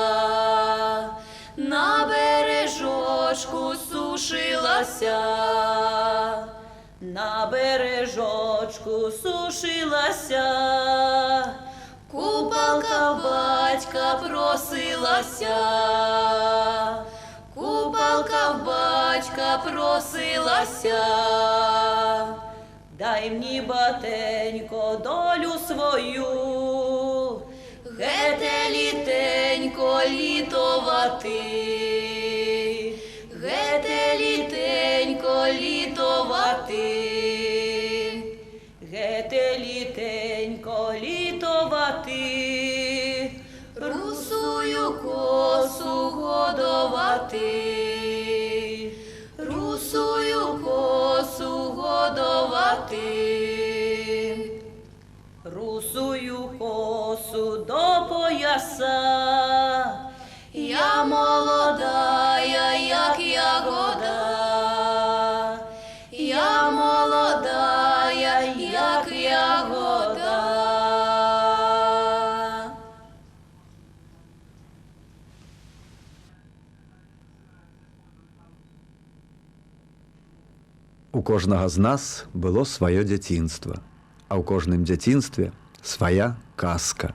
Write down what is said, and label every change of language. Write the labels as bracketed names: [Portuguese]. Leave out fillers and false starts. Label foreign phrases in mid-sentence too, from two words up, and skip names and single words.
[Ukrainian] На бережочку сушилася, на бережочку сушилася, купалка в батька просилася, купалка в батька просилася, дай мені, батенько, долю свою, гете літенько літувати, гете літенько літувати, гете літенько літувати, русую косу годувати, русую косу годувати. Русую косу до пояса, я молодая, як ягода, я молодая, як ягода. [Belarusian] У кожнага з нас было сваё дзяцінства, а ў кожным дзяцінстве свая казка.